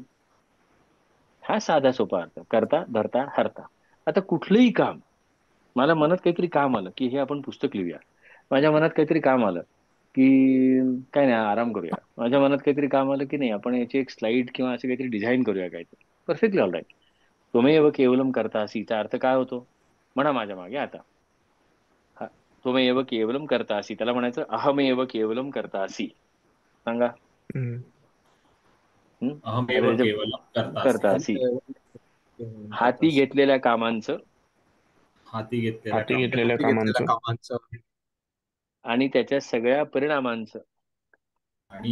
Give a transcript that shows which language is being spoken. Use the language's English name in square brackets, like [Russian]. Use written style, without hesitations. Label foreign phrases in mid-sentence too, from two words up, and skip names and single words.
[Marathi] हा साधा सोपा अर्थ. करता धरता हरता. आता कुठलंही काम, मला मनात काहीतरी काम आलं की हे आपण पुस्तक लिहूया. माझ्या मनात काहीतरी काम आलं की काय नाही आराम करूया. माझ्या मनात काहीतरी काम आलं की नाही आपण याची एक स्लाइड किंवा असं काहीतरी डिझाईन करूया काहीतरी. [English] perfectly all right. [Sanskrit] त्वमेव केवलम करतासीचा [Marathi] अर्थ काय होतो? म्हणा माझ्या मागे आता. हा, [Sanskrit] त्वमेव केवलम करतासी, [Marathi] त्याला म्हणायचं [Sanskrit] अहमेव केवलम करतासी. [Marathi] सांगा. हम्म. [Sanskrit] अहमेव [Marathi] आता त्याचे [Sanskrit] केवलम करतासी. करतासी. [Marathi] हाती घेतलेल्या कामांचं हाती हाती घेतलेल्या कामांचं कामांचं आणि त्याच्या सगळ्या परिणामांचं आणि